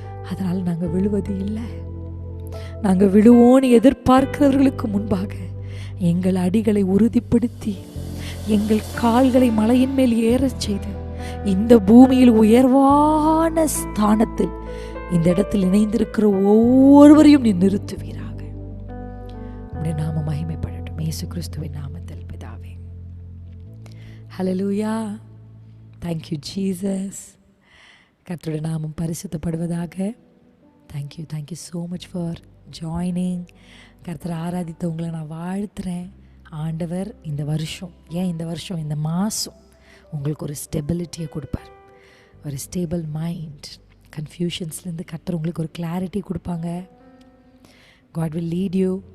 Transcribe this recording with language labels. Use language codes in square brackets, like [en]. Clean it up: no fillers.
[ta] அதனால் நாங்கள் விழுவது இல்லை. நாங்கள் விழுவோன்னு எதிர்பார்க்கிறவர்களுக்கு முன்பாக எங்கள் அடிகளை உறுதிப்படுத்தி எங்கள் கால்களை மலையின் மேல் ஏறச் செய்து இந்த பூமியில் உயர்வான ஸ்தானத்தில் இந்த இடத்தில் இணைந்திருக்கிற ஒவ்வொருவரையும் நீ நிறுத்துவீராக. உம்முடைய நாமம் மகிமைப்படட்டும். இயேசு கிறிஸ்துவின் நாமத்தில் பிதாவே. ஹல்லேலூயா. [en] Thank you Jesus. [ta] கர்த்தருடைய நாமம் பரிசுத்தப்படுவதாக. [en] Thank you so much for joining. [ta] கர்த்தரை ஆராதித்தவங்களை நான் வாழ்த்துறேன். ஆண்டவர் இந்த வருஷம், இந்த வருஷம் இந்த மாதம் உங்களுக்கு ஒரு ஸ்டெபிலிட்டியை கொடுப்பார். ஒரு ஸ்டேபிள் மைண்ட். கன்ஃபியூஷன்ஸ்லேருந்து கர்த்தர் உங்களுக்கு ஒரு கிளாரிட்டி கொடுப்பாங்க. [en] God will lead you.